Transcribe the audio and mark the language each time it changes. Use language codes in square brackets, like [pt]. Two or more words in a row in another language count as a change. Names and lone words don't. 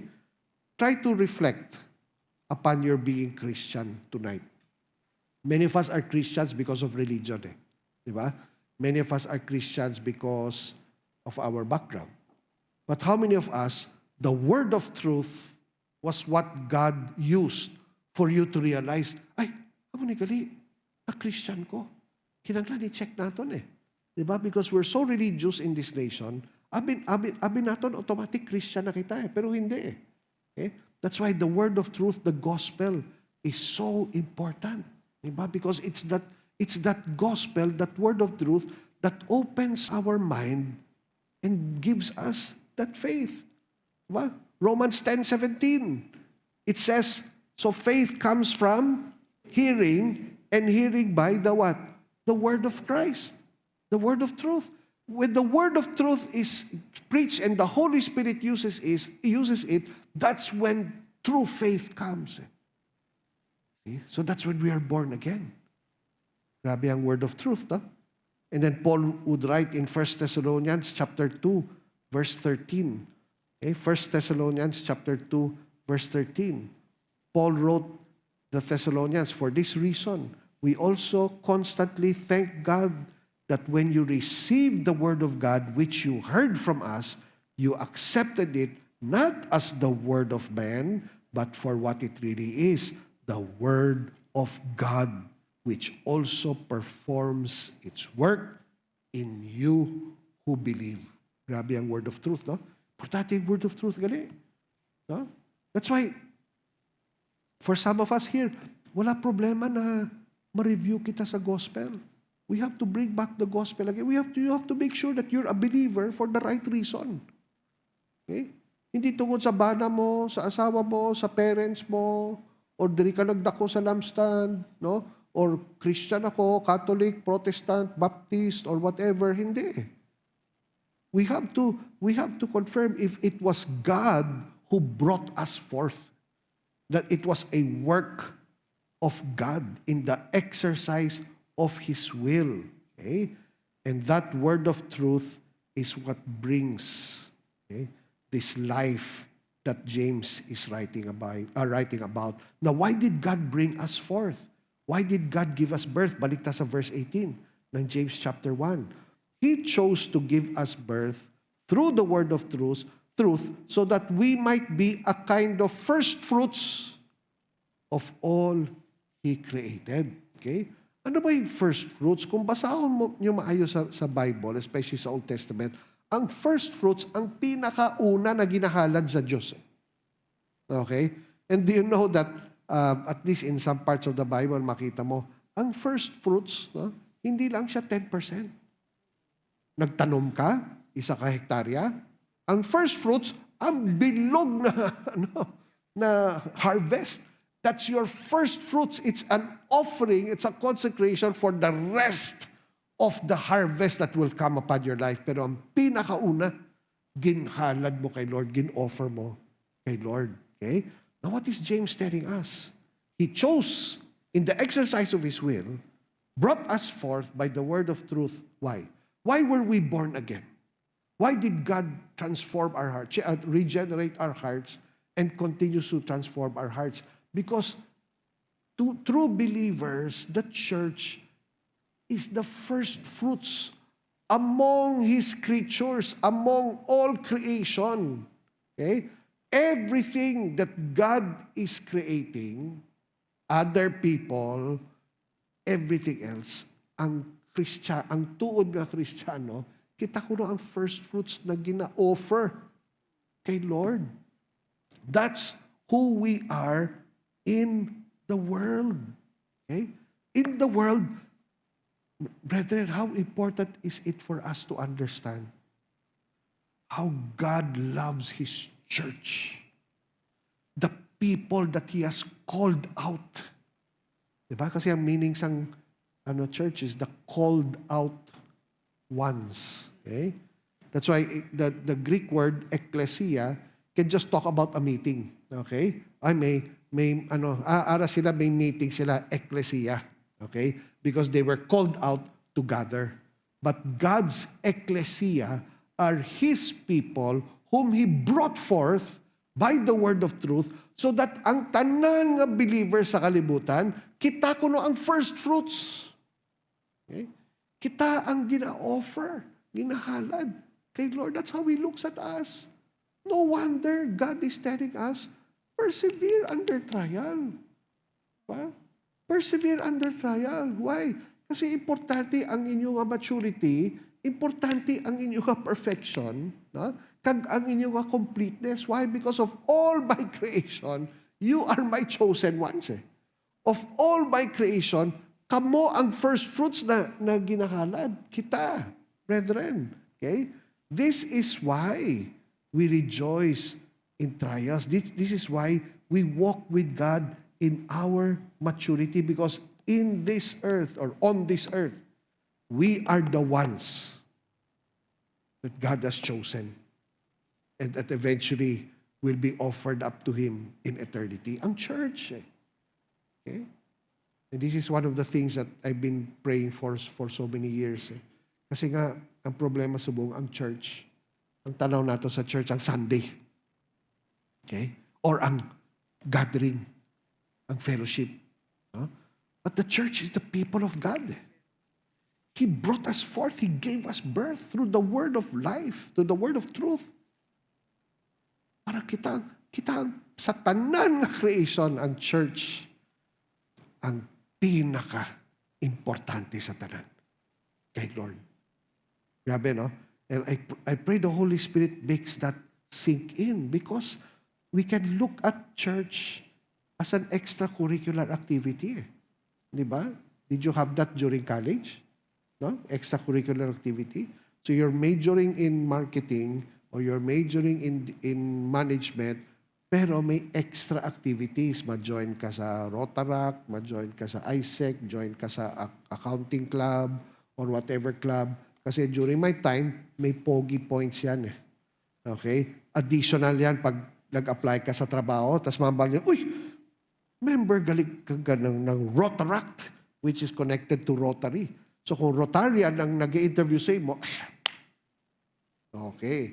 [en] Try to reflect upon your being Christian tonight. Many of us are Christians because of religion. [tl] Diba? [en] Many of us are Christians because of our background. But how many of us, the word of truth was what God used for you to realize, [hil] ay, amo ni gali, na Christian ko. Kinanglan i-check naton Diba? [en] Because we're so religious in this nation, [hil] abin naton [en] automatic Christian [hil] na kita pero hindi [en] Okay? That's why the word of truth, the gospel, is so important. [tl] Diba? [en] Because it's that gospel, that word of truth, that opens our mind and gives us that faith. Diba? Romans 10:17. It says, so faith comes from hearing, and hearing by the what? The word of Christ. The word of truth. When the word of truth is preached and the Holy Spirit uses it, that's when true faith comes. See? So that's when we are born again. [hil] Grabe ang [en] word of truth, [hil] no? [en] And then Paul would write in 1 Thessalonians chapter 2, verse 13. Okay? 1 Thessalonians chapter 2, verse 13. Paul wrote the Thessalonians, for this reason, we also constantly thank God that when you received the word of God, which you heard from us, you accepted it not as the word of man, but for what it really is, the word of God, which also performs its work in you who believe. [hil] Grabe ang [en] word of truth, [hil] no? Importante yung [en] word of truth, [hil] gali. No? [en] That's why, for some of us here, [hil] wala problema na ma-review kita sa gospel. [en] We have to bring back the gospel again. You have to make sure that you're a believer for the right reason. Okay? [hil] Hindi tungkol sa bana mo, sa asawa mo, sa parents mo, or diri ka nagdako sa lampstand, no? [en] Or Christian ako, Catholic, Protestant, Baptist, or whatever. [tl] Hindi. [en] We have to confirm if it was God who brought us forth, that it was a work of God in the exercise of His will. Okay? And that word of truth is what brings, okay, this life that James is writing about. Now, why did God bring us forth? Why did God give us birth? [hil] Balik ta sa verse 18 ng James chapter 1. [en] He chose to give us birth through the word of truth, so that we might be a kind of first fruits of all He created. Okay? [hil] Ano ba yung [en] first fruits? [hil] Kung basahon mo nyo maayos sa Bible, especially sa Old Testament, ang [en] first fruits, [hil] ang pinakauna na ginahalad sa Diyos. [en] Okay? And do you know that, at least in some parts of the Bible, [hil] makita mo, ang first fruits, no, hindi lang siya [en] 10%. [hil] Nagtanom ka, 1 hektarya, ang [en] first fruits, [hil] ang bilog na, na harvest. [en] That's your first fruits. It's an offering, it's a consecration for the rest of the harvest that will come upon your life. [hil] Pero ang pinakauna, ginhalad mo kay Lord, gin-offer mo kay Lord. [en] Okay? Now what is James telling us? He chose, in the exercise of His will, brought us forth by the word of truth. Why? Why were we born again? Why did God transform our hearts, regenerate our hearts, and continues to transform our hearts? Because to true believers, the church is the first fruits among His creatures, among all creation. Okay? Everything that God is creating, other people, everything else, [hil] ang tuod nga Kristiyano, kita ko na ang [en] first fruits [hil] na gina-offer kay Lord. [en] That's who we are in the world. Okay? In the world, brethren, how important is it for us to understand how God loves His church? The people that He has called out. [tl] Diba? [hil] Kasi ang meaning sang church is [en] the called out ones. Okay? That's why the Greek word ecclesia can just talk about a meeting. Okay? [hil] Ara sila may meeting sila, ecclesia. [en] Okay? Because they were called out to gather. But God's ecclesia are His people whom He brought forth by the word of truth, so that [hil] ang tanan nga believers sa kalibutan, kita kuno ang [en] first fruits. Okay? [hil] Kita ang gina-offer, ginahalad kay Lord. [en] That's how He looks at us. No wonder God is telling us, persevere under trial. Diba? Persevere under trial. Why? [hil] Kasi importante ang inyong maturity, importante ang inyong perfection, no? Kag ang inyong completeness. Why? [en] Because of all my creation, you are my chosen ones. Of all my creation, [hil] kamo ang [en] first fruits [hil] na ginahalad. Kita, [en] brethren. Okay? This is why We rejoice in trials. This is why we walk with God in our maturity, because in this earth or on this earth, we are the ones that God has chosen and that eventually will be offered up to Him in eternity. [hil] Ang church. Okay? [en] And this is one of the things that I've been praying for so many years. [hil] Kasi nga, ang problema subong, ang church, ang tanaw nato sa church, ang Sunday. [en] Okay? [hil] Or ang gathering, ang fellowship. Huh? [en] But the church is the people of God. He brought us forth. He gave us birth through the word of life, through the word of truth. [hil] Para kita sa tanan nga creation, ang church, ang pinaka-importante sa tanan. Kay Lord. Grabe, no? [en] And I pray the Holy Spirit makes that sink in, because we can look at church as an extracurricular activity. [tl] Di ba? [en] Did you have that during college? No? Extracurricular activity. So you're majoring in marketing or you're majoring in management, [tl] pero may [en] extra activities. [hil] Ma-join ka sa Rotaract, ma-join ka sa ISEC, join ka sa accounting club or whatever club. [en] Kasi during my time, [tl] may pogi points yan. Okay? Additional yan pag nag-apply ka sa trabaho, tapos mambal niya, uy, member galing ka ng Rotaract, [en] which is connected to Rotary. [tl] So kung Rotarian ang nag-i-interview sa mo, okay.